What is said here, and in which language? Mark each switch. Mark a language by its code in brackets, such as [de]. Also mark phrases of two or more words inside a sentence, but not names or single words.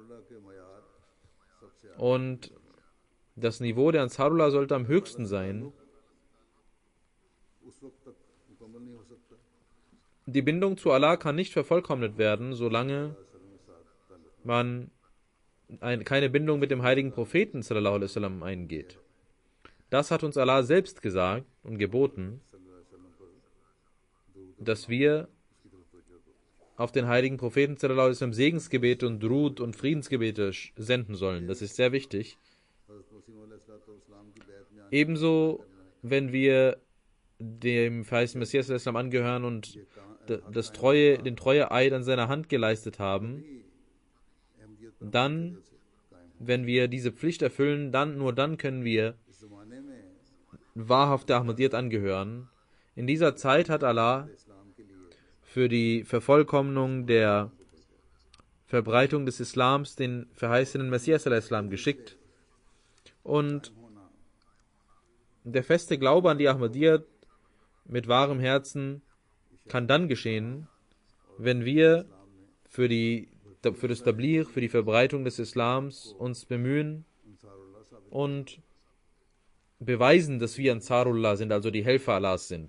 [de] Und das Niveau der Ansarullah sollte am höchsten sein. Die Bindung zu Allah kann nicht vervollkommnet werden, solange man keine Bindung mit dem heiligen Propheten [ar] صلى الله عليه وسلم [de] eingeht. Das hat uns Allah selbst gesagt und geboten, dass wir auf den heiligen Propheten [ar] صلى الله عليه وسلم [de] Segensgebete und Drud und Friedensgebete senden sollen. Das ist sehr wichtig. Ebenso, wenn wir dem verheißenen Messias [ar] صلى الله عليه وسلم [de] angehören und den Treueeid an seiner Hand geleistet haben, dann, wenn wir diese Pflicht erfüllen, nur dann können wir wahrhaft der Ahmadiyyat angehören. In dieser Zeit hat Allah für die Vervollkommnung der Verbreitung des Islams den verheißenen Messias [ar] صلى الله عليه وسلم [de] geschickt. Und der feste Glaube an die Ahmadiyyat mit wahrem Herzen kann dann geschehen, wenn wir für das Tabligh, für die Verbreitung des Islams uns bemühen und beweisen, dass wir Ansarullah sind, also die Helfer Allahs sind.